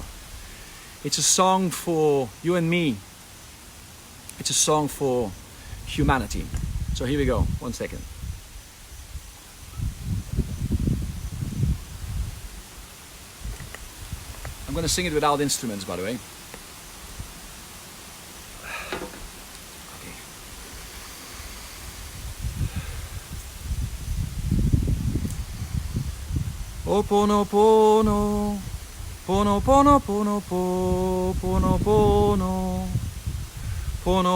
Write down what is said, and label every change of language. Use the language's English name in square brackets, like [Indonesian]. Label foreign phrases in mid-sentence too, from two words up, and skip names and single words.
[English] It's a song for you and me. It's a song for humanity. So here we go. 1 second. I'm going to sing it without instruments, by the way. Okay. [Hawaiian] Oponopono, pono pono pono po, pono pono, pono